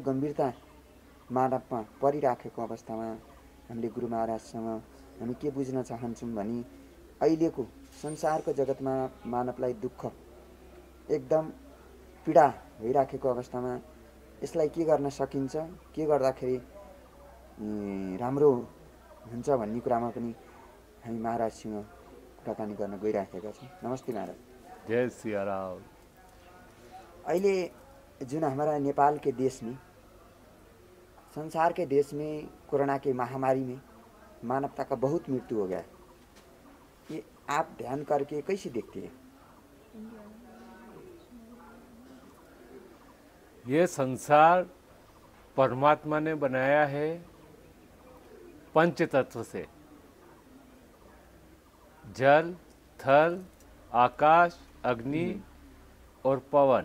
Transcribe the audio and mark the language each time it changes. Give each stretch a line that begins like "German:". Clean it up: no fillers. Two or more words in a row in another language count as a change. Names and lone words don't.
Nepali: गम्भीरता मानवमा परिराखेको अवस्थामा हामीले गुरु महाराजसँग हामी के बुझ्न चाहन्छौँ भने अहिलेको संसारको जगतमा मानवलाई दुःख, एकदम पीडा भइराखेको अवस्थामा यसलाई के गर्न सकिन्छ, के गर्दाखेरि राम्रो हुन्छ भन्ने कुरामा पनि हामी महाराजसँग कुराकानी गर्न गइराखेका छौँ। नमस्ते महाराज।
Hindi: जय सिया राम।
Nepali: अहिले जुन
Hindi: हमारा नेपाल के देश में, संसार के देश में कोरोना के महामारी में मानवता का बहुत मृत्यु हो गया है। ये आप ध्यान करके कैसे देखते हैं? ये संसार परमात्मा ने बनाया है 5 तत्व से, जल, थल, आकाश, अग्नि और पवन।